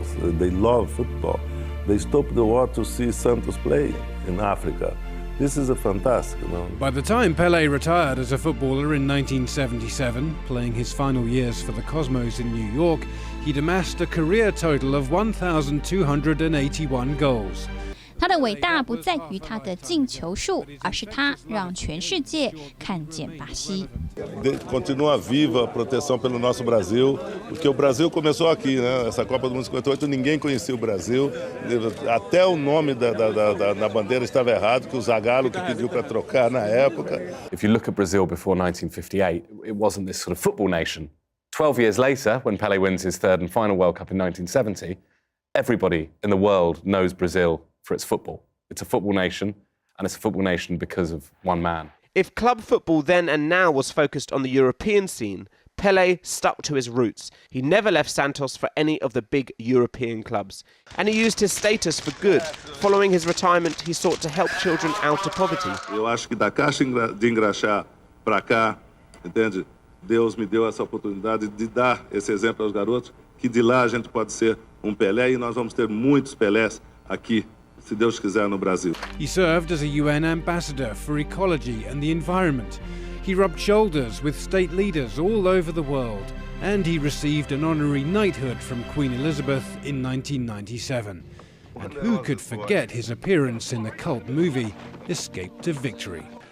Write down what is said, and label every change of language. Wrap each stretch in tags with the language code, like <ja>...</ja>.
<en>They love football. They stopped the war to see Santos play in Africa. This is a fantastic, you know. By the time Pelé retired as a footballer in 1977, playing his final years for the Cosmos in New York, he'd amassed a career total of 1,281 goals.</en> <zh>他的伟大不在于他的进球数，而是他让全世界看见巴西。</zh> <pt>Continua viva a proteção pelo nosso Brasil, porque o Brasil começou aqui, né? Essa Copa do Mundo 58, ninguém conhecia o Brasil. Até o nome da bandeira estava errado, que o Zagallo que pediu para trocar na época.</pt> <en>If you look at Brazil before 1958, it wasn't this sort of football nation. 12 years later, when Pelé wins his 3rd and final World Cup in 1970, everybody in the world knows Brazil for its football. It's a football nation, and it's a football nation because of one man. If club football then and now was focused on the European scene, Pelé stuck to his roots. He never left Santos for any of the big European clubs. And he used his status for good. Following his retirement, he sought to help children out of poverty.</en> <pt>Eu acho que da caixa de engraxar para cá, entende? Deus me deu essa oportunidade de dar esse exemplo aos garotos, que de lá a gente pode ser Pelé e nós vamos ter muitos Pelés aqui, se Deus quiser, no Brasil.</pt> <en>He served as a UN ambassador for ecology and the environment. He rubbed shoulders with state leaders all over the world, and he received an honorary knighthood from Queen Elizabeth in 1997. And who could forget his appearance in the cult movie Escape to Victory?</en>